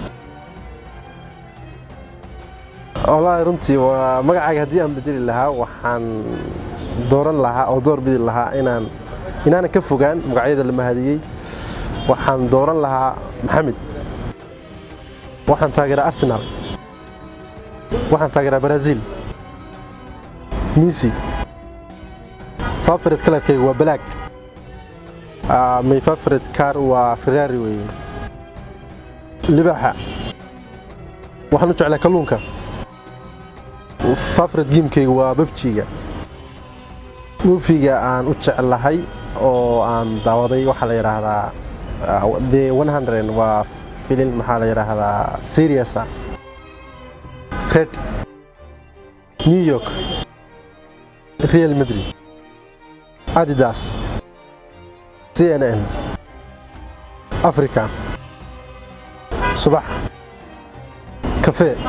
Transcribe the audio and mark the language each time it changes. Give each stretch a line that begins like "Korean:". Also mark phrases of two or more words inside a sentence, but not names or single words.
Somali: والله runtii waa magacayga hadii aan bedeli lahaa waxaan dooran lahaa oo door bidi lahaa inaan ka fogaan magacyada la mahadiyay waxaan dooran lahaa Maxamed waxaan taageeraa Arsenal waxaan taageeraa Brazil Messi
English: favorite color-kaygu
Somali: waa black
English: my favorite car
Somali: waa Ferrari way libaxa waxaan u jeclaa kalluunka
English: favorite game-kaygu
Somali: waa PUBG-ga movie-ga aan u jeclahay oo aan daawaday waxa la yiraahdaa The 100 waa film maxaa la yiraahdaa serious Red New York Real Madrid Adidas CNN Africa Subax Cafe